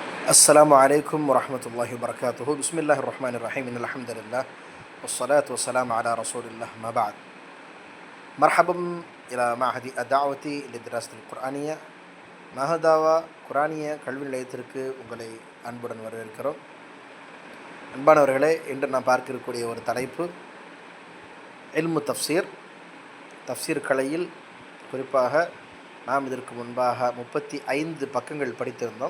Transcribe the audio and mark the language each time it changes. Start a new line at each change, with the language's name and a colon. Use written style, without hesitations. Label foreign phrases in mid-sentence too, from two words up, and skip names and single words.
Arabic: السلام عليكم ورحمة الله وبركاته. بسم الله الرحمن الرحيم. إن الحمد لله والصلاة والسلام على رسول الله ما بعد. مرحبا إلى معهد الدعوة للدراسة القرآنية.
Tamil: மஹதாவா குரானிய கல்வி நிலையத்திற்கு உங்களை அன்புடன் வரவேற்கிறோம். அன்பானவர்களே, இன்று நாம் பார்க்க இருக்கக்கூடிய ஒரு தலைப்பு
Arabic: علم التفسير
Tamil: கலையில் குறிப்பாக நாம் இதற்கு முன்பாக 35 பக்கங்கள் படித்திருந்தோம்.